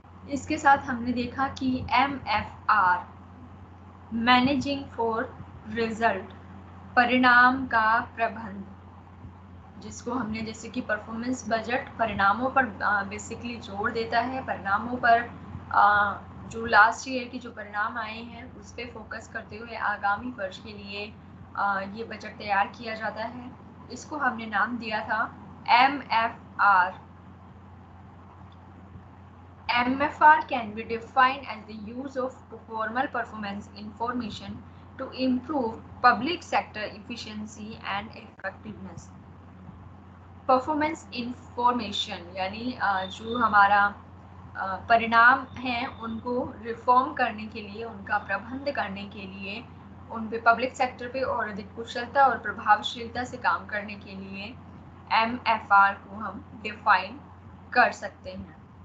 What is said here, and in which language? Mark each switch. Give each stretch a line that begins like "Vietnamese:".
Hindi: इसके साथ हमने देखा कि MFR मैनेजिंग फॉर रिजल्ट, परिणाम का प्रबंध, जिसको हमने जैसे कि परफॉर्मेंस बजट परिणामों पर बेसिकली जोर देता है, परिणामों पर जो लास्ट ईयर की जो परिणाम आए हैं उस पर फोकस करते हुए आगामी वर्ष के लिए ये बजट तैयार किया जाता है। इसको हमने नाम दिया था MFR।
English: MFR can be defined as the use of formal performance information to improve public sector efficiency and effectiveness।
Hindi: Performance information यानी जो हमारा परिणाम हैं उनको रिफॉर्म करने के लिए, उनका प्रबंध करने के लिए, उन पे पब्लिक सेक्टर पे और अधिक कुशलता और प्रभावशीलता से काम करने के लिए MFR को हम डिफाइन कर सकते हैं।